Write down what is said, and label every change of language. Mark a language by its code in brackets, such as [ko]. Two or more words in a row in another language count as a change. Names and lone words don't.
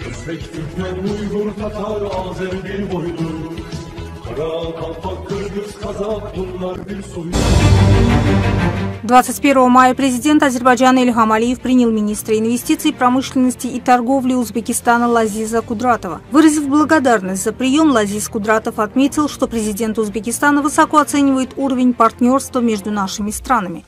[tr] Özbek, Türkmen, Uygur, Tatar, Azer bir boydur. Kara, Kalpak, Kırgız, Kazak bunlar bir soydur. [ru] 21 мая президент Азербайджана Ильхам Алиев принял министра инвестиций, промышленности и торговли Узбекистана Лазиза Кудратова. Выразив благодарность за прием, Лазиз Кудратов отметил, что президент Узбекистана высоко оценивает уровень партнерства между нашими странами.